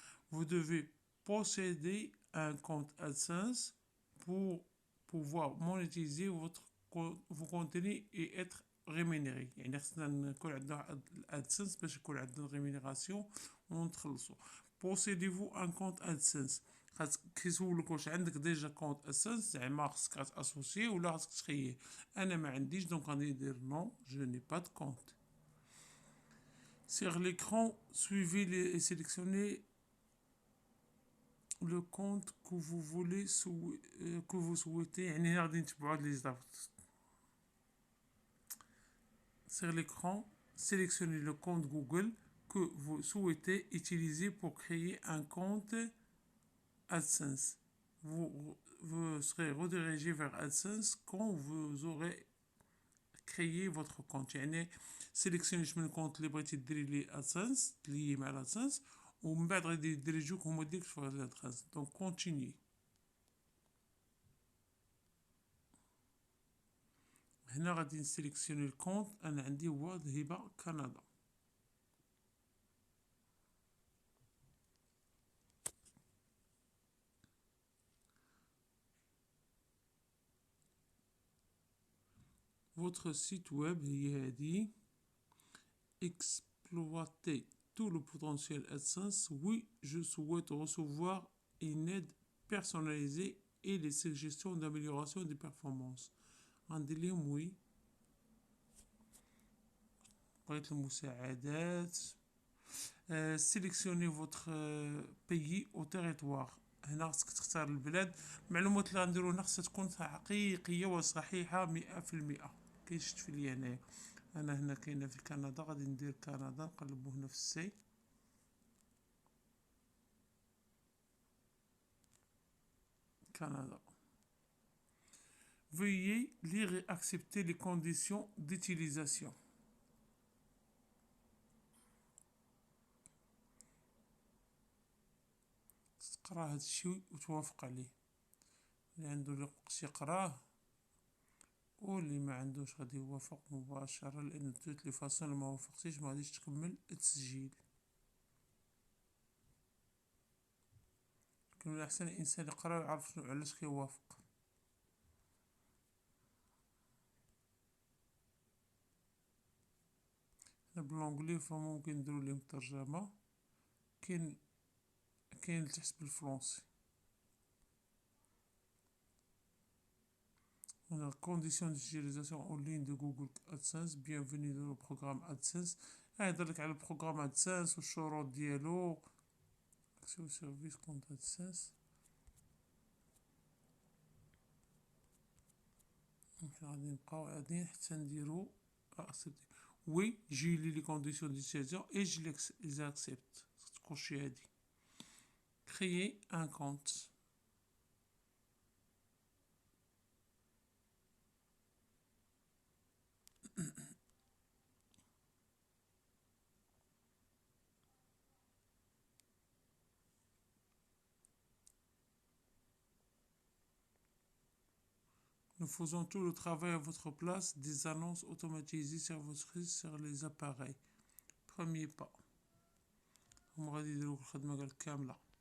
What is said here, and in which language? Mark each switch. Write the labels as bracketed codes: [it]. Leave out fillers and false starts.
[fr] vous devez posséder un compte AdSense pour pouvoir monétiser vos contenus et être rémunéré. [ar] يعني خصنا نكون عندنا الادسنس باش يكون عندنا ريمينيراسيون ونتخلصوا. [fr] possédez-vous un compte AdSense، [ar] خاصك كيسولك واش عندك ديجا كونت ادسنس، زعما خصك تاسوسي ولا خصك تخيي. انا ما عنديش، دونك غادي ندير نو جو ني با دو كونت. [fr] sur l'écran suivez et sélectionnez le compte que vous voulez que vous souhaitez. [ar] يعني هنا غادي نتبعوا هاد لي زابط. [fr] sur l'écran sélectionnez le compte Google que vous souhaitez utiliser pour créer un compte AdSense. Vous serez redirigé vers AdSense quand vous aurez créé votre compte. [ar] يعني sélectionnez من الكونت اللي بغيتي ديري ليه AdSense لي مع AdSense ومن بعد غادي يديريجوك هما ديك في AdSense. [fr] Donc continue. [ar] هنا غادي نسيليكسيوني الكونت انا عندي هو هبة كندا. [fr] Votre site web [ar] هي هذه. [fr] Exploiter tout le potentiel AdSense. Oui, je souhaite recevoir une aide personnalisée et les suggestions d'amélioration des performances. [ar] عندي لهم وي. بغيت المساعدات. [fr] sélectionnez votre pays au territoire. [ar] هنا خصك تختار البلاد. المعلومات اللي غنديرو هنا خصها تكون حقيقية وصحيحة 100%. كيشتفي ليا هنايا انا هنا كاينه في كندا غادي ندير كندا نقلبو هنا في السي كندا. [fr] Veuillez lire et accepter les conditions d'utilisation. [ar] تقرا هاد الشيء وتوافق عليه. اللي عنده الوقت يقراه واللي ما عندوش غادي يوافق مباشرة لأن توت لي فاصون ما وافقتيش ما غاديش تكمل التسجيل. لكن من الأحسن الإنسان يقرا ويعرف شنو علاش كيوافق. هنا بالانجلي فممكن نديرو ليهم ترجمة. كاين لتحت بالفرنسي. [fr] On a conditions d'utilisation en ligne de Google AdSense. Bienvenue dans le programme AdSense. [ar] هيهضرلك على البروغرام AdSense والشروط ديالو. [fr] accès au service compte AdSense. [ar] غادي نبقاو قاعدين حتى نديرو accepter. [fr] Oui, j'ai lu les conditions d'utilisation et je les accepte. [ar] تكونشي هادي. [fr] Créer un compte. Nous faisons tout le travail à votre place. Des annonces automatisées sur votre site sur les appareils. Premier pas. [ar] هم غادي يديروك الخدمة قال كاملة.